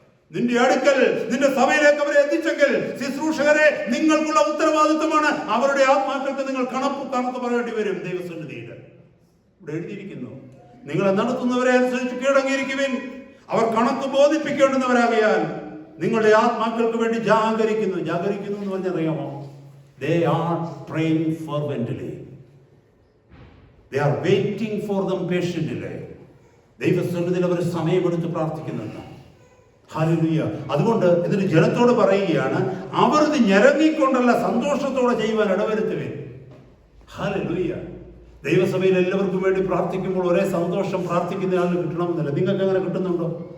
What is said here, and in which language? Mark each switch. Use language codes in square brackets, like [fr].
[ml] നിന്റെ അടുക്കൽ, നിന്റെ സഭയിലേക്ക് അവരെ എത്തിച്ചെങ്കിൽ ശുശ്രൂഷകരെ, നിങ്ങൾക്കുള്ള ഉത്തരവാദിത്വമാണ്. അവരുടെ ആത്മാക്കൾക്ക് നിങ്ങൾ കണക്ക് പറയേണ്ടി വരും ദൈവസന്നിധിയിൽ. ഇവിടെ എഴുതിയിരിക്കുന്നു, നിങ്ങളെ നടത്തുന്നവരെ അനുസരിച്ച് കീഴടങ്ങിയിരിക്കുവിൻ, അവർ കണക്ക് ബോധിപ്പിക്കേണ്ടുന്നവരാകയാൽ നിങ്ങളുടെ ആത്മാക്കൾക്ക് വേണ്ടി ജാഗരിക്കുന്നു എന്ന് പറഞ്ഞറിയാമോ? [en] They are praying fervently. They are waiting for them patiently. [ml] ദൈവസന്നിധിയിൽ അവർ സമയമെടുത്ത് പ്രാർത്ഥിക്കുന്നുണ്ട്. ഹല്ലേലൂയ. അതുകൊണ്ട് ഇതിന് ജനത്തോട് പറയുകയാണ്, അവർ ഇത് ഞരങ്ങിക്കൊണ്ടല്ല സന്തോഷത്തോടെ ചെയ്യുവാൻ ഇടവരുത്തുവേ. ഹല്ലേലൂയ. ദൈവസഭയിൽ എല്ലാവർക്കും വേണ്ടി പ്രാർത്ഥിക്കുമ്പോൾ ഒരേ സന്തോഷം പ്രാർത്ഥിക്കുന്ന ആളിന് കിട്ടണമെന്നില്ല. നിങ്ങൾക്ക് അങ്ങനെ കിട്ടുന്നുണ്ടോ?